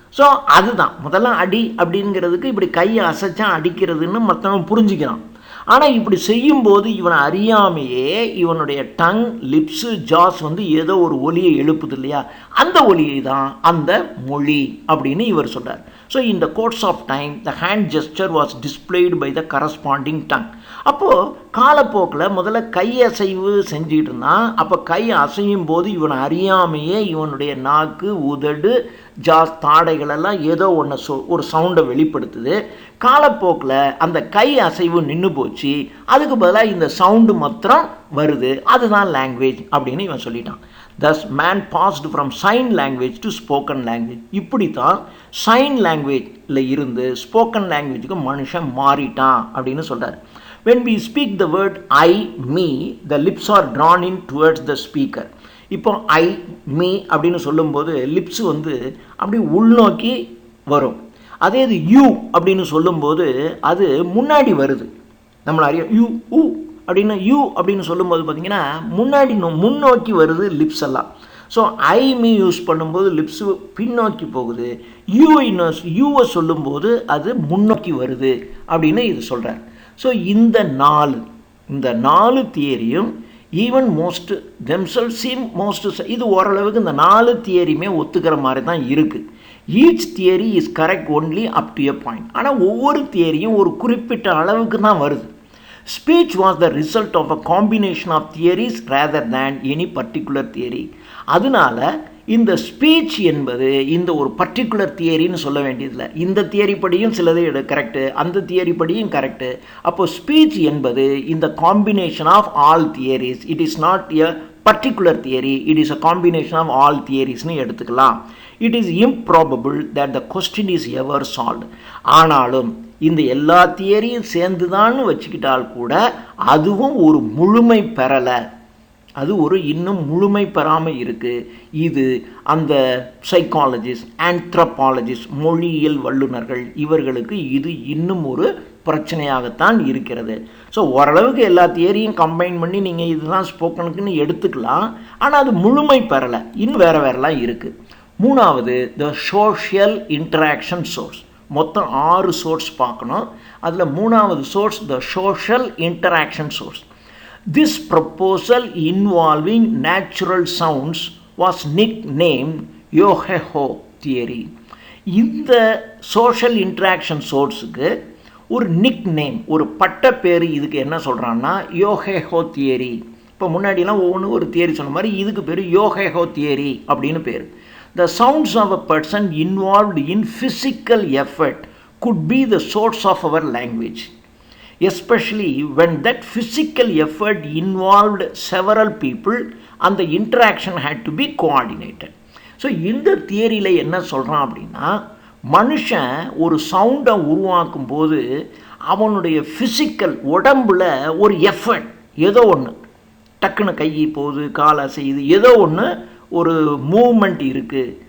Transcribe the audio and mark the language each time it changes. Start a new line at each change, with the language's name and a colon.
Tamil: So அதுதான் முதல்ல அடி அப்படிங்கிறதுக்கு இப்படி கையை அசைச்சா அடிக்கிறதுன்னு மற்றவன் புரிஞ்சுக்கிறான். ஆனால் இப்படி செய்யும்போது இவனை அறியாமையே இவனுடைய டங், லிப்ஸு, ஜாஸ் வந்து ஏதோ ஒரு ஒலியை எழுப்புது இல்லையா, அந்த ஒலியை தான் அந்த மொழி அப்படின்னு இவர் சொல்கிறார்.
English: So in the course of time the hand gesture was displayed by the corresponding tongue.
Tamil: அப்போது காலப்போக்கில் முதல்ல கை அசைவு செஞ்சிட்டு இருந்தான். அப்போ கை அசையும் போது இவனை அறியாமையே இவனுடைய நாக்கு, உதடு, ஜாஸ், தாடைகளெல்லாம் ஏதோ ஒன்று ஒரு சவுண்டை வெளிப்படுத்துது. காலப்போக்கில் அந்த கை அசைவு நின்று போச்சு, அதுக்கு பதிலாக இந்த சவுண்டு மாத்திரம் வருது, அதுதான் லாங்குவேஜ் அப்படின்னு இவன் சொல்லிட்டான்.
English: Thus man passed from sign language to spoken language.
Tamil: இப்படி தான் சைன் லாங்குவேஜில் இருந்து ஸ்போக்கன் லாங்குவேஜுக்கு மனுஷன் மாறிட்டான் அப்படின்னு சொல்கிறார்.
English: When we speak the word I, me, the lips are drawn in towards the speaker.
Tamil: இப்போ ஐ, மீ அப்படின்னு சொல்லும்போது லிப்ஸ் வந்து அப்படி உள்நோக்கி வரும். அதே இது யூ அப்படின்னு சொல்லும்போது அது முன்னாடி வருது. நம்மளை அறிய யூ ஊ அப்படின்னு யூ அப்படின்னு சொல்லும்போது பார்த்திங்கன்னா முன்னாடி முன்னோக்கி வருது லிப்ஸ் எல்லாம். ஸோ ஐ, மீ யூஸ் பண்ணும்போது லிப்ஸு பின்னோக்கி போகுது. யூவை சொல்லும்போது அது முன்னோக்கி வருது அப்படின்னு இது சொல்கிறார். ஸோ இந்த நாலு தியரியும் ஈவன் மோஸ்ட் தெம்செல் சீம் மோஸ்ட், இது ஓரளவுக்கு இந்த 4 தியரியுமே ஒத்துக்கிற மாதிரி தான் இருக்குது.
English: Each theory is correct only up to a point.
Tamil: ஆனால் ஒவ்வொரு தியரியும் ஒரு குறிப்பிட்ட அளவுக்கு தான் வருது.
English: Speech was the result of a combination of theories rather than any particular theory.
Tamil: அதனால இந்த ஸ்பீச் என்பது இந்த ஒரு பர்டிகுலர் தியரின்னு சொல்ல வேண்டியதில்லை. இந்த தியரி படியும் சிலது கரெக்டு, அந்த தியரி படியும் கரெக்டு. அப்போ ஸ்பீச் என்பது இந்த
English: Combination of all theories. It is not a particular theory, it is a combination of all தியரிஸ்னு
Tamil: எடுத்துக்கலாம்.
English: It is improbable that the question is ever solved.
Tamil: ஆனாலும் இந்த எல்லா தியரியும் சேர்ந்துதான்னு வச்சுக்கிட்டால் கூட அதுவும் ஒரு முழுமை பெறலை, அது ஒரு இன்னும் முழுமை பெறாமல் இருக்குது. இது அந்த சைக்காலஜிஸ்ட், ஆந்த்ரோபாலஜிஸ்ட், மொழியியல் வல்லுநர்கள் இவர்களுக்கு இது இன்னும் ஒரு பிரச்சனையாகத்தான் இருக்கிறது. ஸோ ஓரளவுக்கு எல்லா தியரியும் கம்பைன் பண்ணி நீங்கள் இதுதான் ஸ்போக்கனுக்குன்னு எடுத்துக்கலாம், ஆனால் அது முழுமை பெறலை, இன்னும் வேறெல்லாம் இருக்குது. மூணாவது த சோஷியல் இன்டராக்ஷன் சோர்ஸ். மொத்தம் 6 சோர்ஸ் பார்க்கணும். அதில் மூணாவது source the social interaction source.
English: This proposal involving natural sounds was nicknamed Yoheho theory.
Tamil: இந்த சோஷியல் இன்ட்ராக்ஷன் சோர்ஸுக்கு ஒரு நிக் நேம், ஒரு பட்ட பேர் இதுக்கு என்ன சொல்கிறான்னா யோஹேஹோ தியரி. இப்போ முன்னாடிலாம் ஒவ்வொன்று ஒரு தியரி சொன்ன மாதிரி இதுக்கு பேர் யோஹேஹோ தியரி அப்படின்னு பேர்.
English: The sounds of a person involved in physical effort could be the source of our language, especially when that physical effort involved several people and the interaction had to be coordinated.
Tamil: So இந்த தியரியில் என்ன சொல்கிறான் அப்படின்னா, மனுஷன் ஒரு சவுண்டை உருவாக்கும் போது அவனுடைய ஃபிசிக்கல் உடம்பில் ஒரு எஃபர்ட், ஏதோ ஒன்று டக்குன்னு கை போகுது, கால் அசையுது, ஏதோ ஒன்று ஒரு மூமெண்ட் இருக்குது.